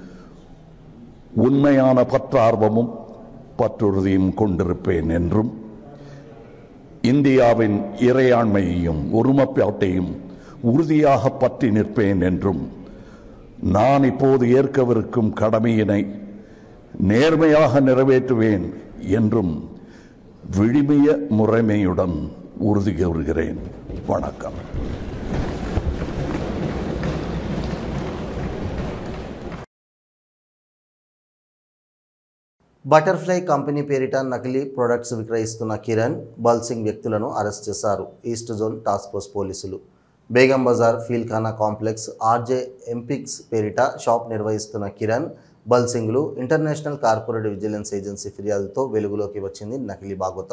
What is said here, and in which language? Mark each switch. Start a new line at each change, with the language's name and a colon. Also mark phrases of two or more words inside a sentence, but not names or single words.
Tamil: உண்மையான பற்றார்வமும் பற்றுறுதியும் கொண்டிருப்பேன் என்றும் இந்தியாவின் இறையாண்மையையும் ஒருமைப்பாட்டையும் உறுதியாக பற்றி நிற்பேன் என்றும் நான் இப்போது ஏற்கவிருக்கும் கடமையினை நேர்மையாக நிறைவேற்றுவேன் என்றும் விழுமிய முறைமையுடன் உறுதி கூறுகிறேன். வணக்கம்.
Telugu: బటర్ఫ్లై కంపెనీ పేరిట నకిలీ ప్రొడక్ట్స్ విక్రయిస్తున్న కిరణ్, బల్సింగ్ వ్యక్తులను అరెస్ట్ చేశారు
English: East Zone Task Force
Telugu: పోలీసులు. బేగం బజార్ ఫీల్ఖానా కాంప్లెక్స్ ఆర్జే ఎంపిక్స్ పేరిట షాప్ నిర్వహిస్తున్న కిరణ్, బల్సింగ్లు
English: International Corporate Vigilance Agency
Telugu: ఫిర్యాదుతో వెలుగులోకి వచ్చింది నకిలీ భాగవతం.